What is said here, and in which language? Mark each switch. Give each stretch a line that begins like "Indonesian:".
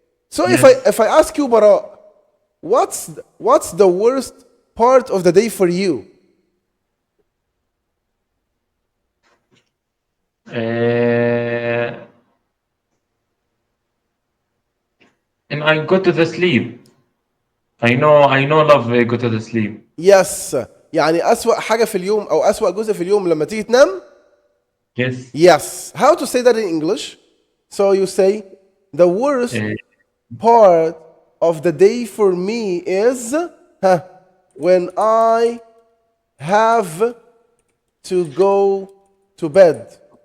English: So if I ask you, Bara, what's the worst part of the day for you? And I go to the sleep. I know love go to the sleep. Yes.
Arabic: يعني أسوأ حاجة في اليوم أو أسوأ جزء في اليوم لما تيجي تنام.
English: Yes. Yes. How to say that in English? So you say the worst part of the day for me is when I have to go to bed.